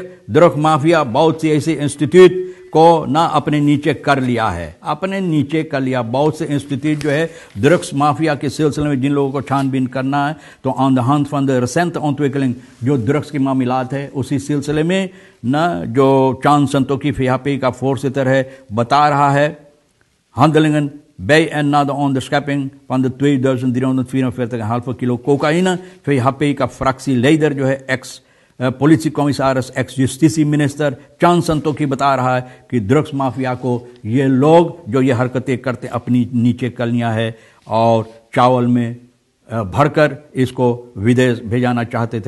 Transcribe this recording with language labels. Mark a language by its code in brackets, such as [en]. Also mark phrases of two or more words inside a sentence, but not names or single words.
[hns] ड्रग्स माफिया बहुत सी ऐसे इंस्टीट्यूट को ना अपने नीचे कर लिया है, अपने नीचे कर लिया। बहुत से इंस्टीट्यूट जो है ड्रग्स माफिया के सिलसिले में जिन लोगों को छानबीन करना है, तो [en] on the hand from the recent [hns] ontwikkeling जो ड्रग्स के मामलात है उसी सिलसिले में न जो चांद संतोखी फिहापी का फोर्सिटर है बता रहा है [nl] Handlingen bij en na de onderschepping van de [hns] 2344,5 [nl] kilo cocaïne [hns] फिहापी का फ्रैक्सी लीडर जो है एक्स पुलिस कमिश्नर एक्स जस्टिस मिनिस्टर चांद संतोखी बता रहा है कि ड्रग्स माफिया को ये लोग जो ये हरकतें करते अपनी नीचे कर लिया है और चावल में भरकर इसको विदेश भेजाना चाहते थे।